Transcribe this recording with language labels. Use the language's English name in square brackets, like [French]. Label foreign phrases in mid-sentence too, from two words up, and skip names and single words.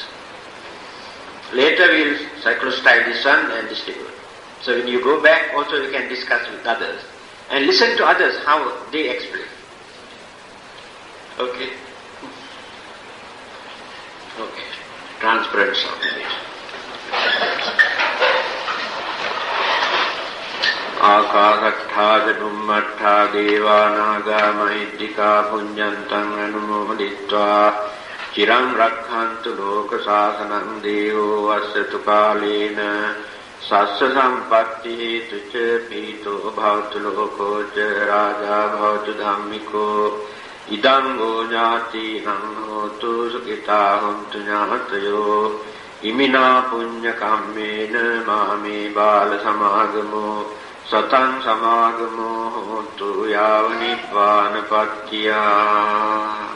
[English] Later we will cyclostyle this one and distribute. So when you go back, also you can discuss with others and listen to others how they explain. Okay? Okay. Transparent sound. [Pali] Akāsattha Janummattha Devānāgā Mahiddhikā Puññantang Anumoditva Chirang Rakkhantu Loka Sāsanam Devo Vassatu Kālena Sassa Sampatti Tuca Pito Bhavatu Loko Ca Raja Bhavatu Dhammiko Idam Gojati Nam Hotu Sukita Hontu Ñātayo Imina Puñña Kammena Māme Bāla Samāgamo Satang Samāgamo Hontu Yāva Nibbāna Pattiya.